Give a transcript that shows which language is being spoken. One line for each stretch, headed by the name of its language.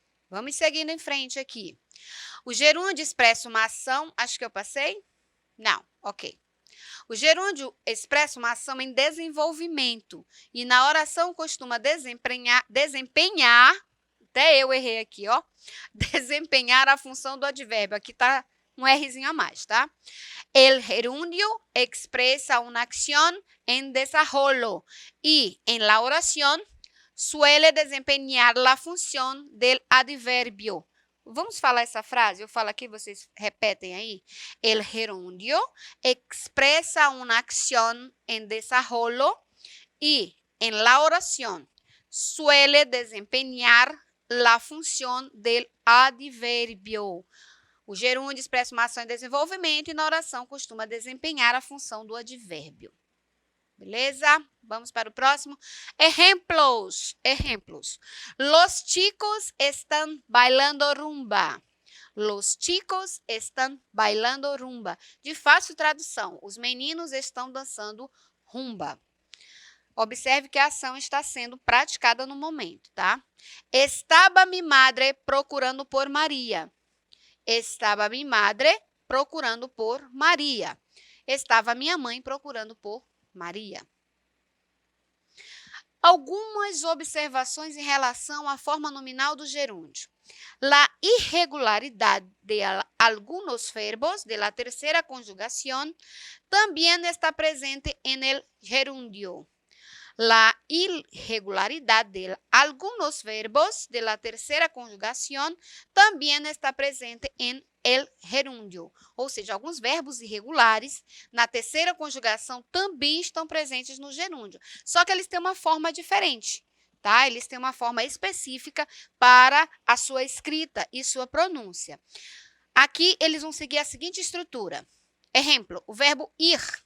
Portuguese: Vamos seguindo em frente aqui. O gerúndio expressa uma ação, acho que eu passei? Não, ok. O gerúndio expressa uma ação em desenvolvimento e na oração costuma desempenhar, até eu errei aqui, ó, desempenhar a função do advérbio. Aqui está um Rzinho a mais, tá?
Spanish: El gerundio expresa una acción en desarrollo y en la oración suele desempenhar la función del adverbio.
Portuguese: Vamos falar essa frase? Eu falo aqui, vocês repetem aí.
Spanish: El gerundio expresa una acción en desarrollo y en la oración suele desempenhar la función del adverbio.
Portuguese: O gerúndio expressa uma ação em desenvolvimento e na oração costuma desempenhar a função do advérbio. Beleza? Vamos para o próximo.
Spanish: Ejemplos. Los chicos están bailando rumba. Los chicos están bailando rumba.
Portuguese: De fácil tradução, os meninos estão dançando rumba. Observe que a ação está sendo praticada no momento, tá?
Spanish: Estava mi madre procurando por Maria. Estava mi madre procurando por Maria.
Portuguese: Estava minha mãe procurando por Maria. Algumas observações em relação à forma nominal do gerúndio.
Spanish: La irregularidad de algunos verbos de la tercera conjugación también está presente en el gerundio. La irregularidad de algunos verbos de la tercera conjugación también está presente en el gerúndio.
Portuguese: Ou seja, alguns verbos irregulares na terceira conjugação também estão presentes no gerúndio. Só que eles têm uma forma diferente, tá? Eles têm uma forma específica para a sua escrita e sua pronúncia. Aqui, eles vão seguir a seguinte estrutura. Exemplo, o verbo ir.